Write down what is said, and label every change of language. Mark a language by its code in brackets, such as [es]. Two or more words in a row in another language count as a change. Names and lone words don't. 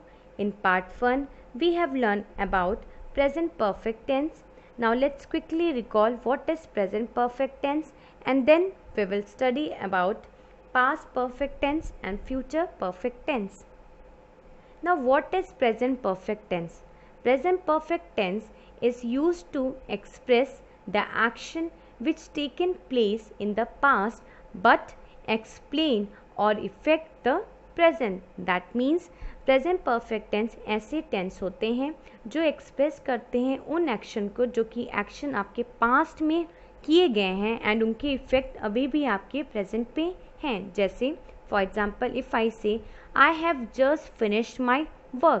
[en] In part 1, we have learned about present perfect tense. Now let's quickly recall what is present perfect tense and then we will study about past perfect tense and future perfect tense. Now what is present perfect tense? Present perfect tense is used to express the action which taken place in the past but explain or affect the present. That means present perfect tense [hi] ऐसे टेंस होते हैं जो एक्सप्रेस करते हैं उन एक्शन को जो कि एक्शन आपके पास्ट में किए गए हैं एंड उनके इफेक्ट अभी भी आपके प्रेजेंट पे हैं. [en] जैसे for example if I say I have just finished my work.